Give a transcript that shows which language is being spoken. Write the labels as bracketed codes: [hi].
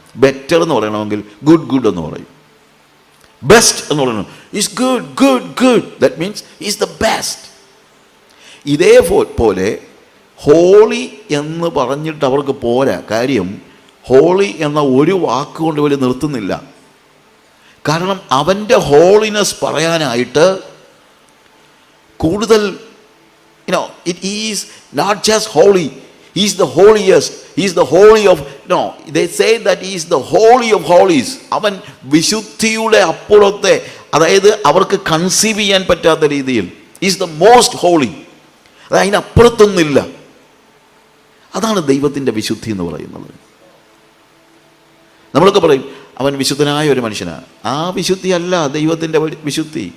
[en] better [ml] എന്ന് പറയണമെങ്കിൽ [en] good good [ml] എന്ന് പറയും. [en] best [ml] എന്ന് പറയണം, [en] Is good good good, that means is the best. [ml] ഇതേപോലെ ഹോളി എന്ന് പറഞ്ഞിട്ട് അവർക്ക് പോരാ. കാര്യം, ഹോളി എന്ന ഒരു വാക്കുകൊണ്ട് ഇവർ നിർത്തുന്നില്ല. കാരണം അവൻ്റെ ഹോളിനെസ് പറയാനായിട്ട് കൂടുതൽ, [en] it is not just holy, he is the holiest, he is the holy of, they say that he is the holy of holies. [ml] അവൻ വിശുദ്ധിയുടെ അപ്പുറത്തെ, അതായത് അവർക്ക് കൺസീവ് ചെയ്യാൻ പറ്റാത്ത രീതിയിൽ [en] is the most holy, [ml] അത് അതിനപ്പുറത്തൊന്നുമില്ല. അതാണ് ദൈവത്തിൻ്റെ വിശുദ്ധി എന്ന് പറയുന്നത്. നമ്മളൊക്കെ പറയും അവൻ വിശുദ്ധനായ ഒരു മനുഷ്യനാണ്. ആ വിശുദ്ധിയല്ല ദൈവത്തിൻ്റെ വിശുദ്ധി.